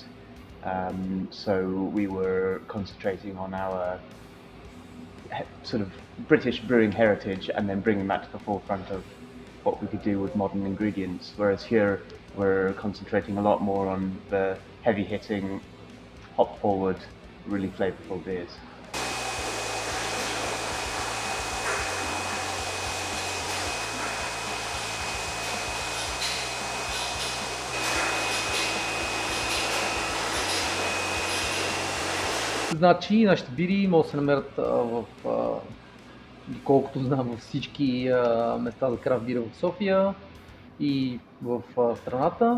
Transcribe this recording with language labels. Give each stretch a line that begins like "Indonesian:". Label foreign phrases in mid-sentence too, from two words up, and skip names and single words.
English: So we were concentrating on our sort of British brewing heritage and then bringing that to the forefront of what we could do with modern ingredients, whereas here we're concentrating a lot more on the heavy-hitting, hop-forward, really flavourful beers.
Bulgarian: Значи, нашите бири могат да се намерят доколкото знам, във всички места за крафт бира в София и в страната.